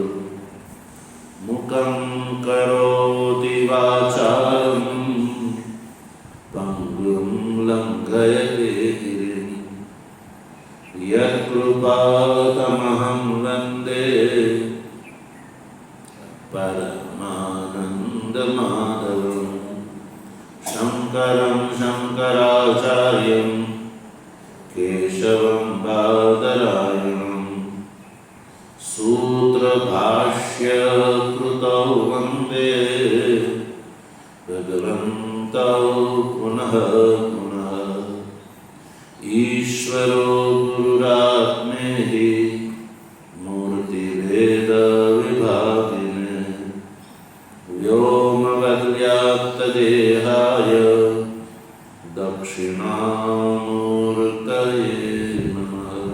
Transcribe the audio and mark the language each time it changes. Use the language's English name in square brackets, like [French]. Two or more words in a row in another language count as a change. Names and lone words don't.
[Sanskrit] મુખં કરોતિ વાચાલં પંગું લંઘયતે ગિરિં યત્કૃપાતમહં વંદે પરમાનંદમાધવં. શંકરં શંકરાચાર્યં કેશવં બાદરાયણં ते भगवन्तौ पुनः पुनः ईश्वरो गुरुरात्मेति मूर्तिभेदविभागिने व्योमवद्व्याप्तदेहाय दक्षिणामूर्तये नमः।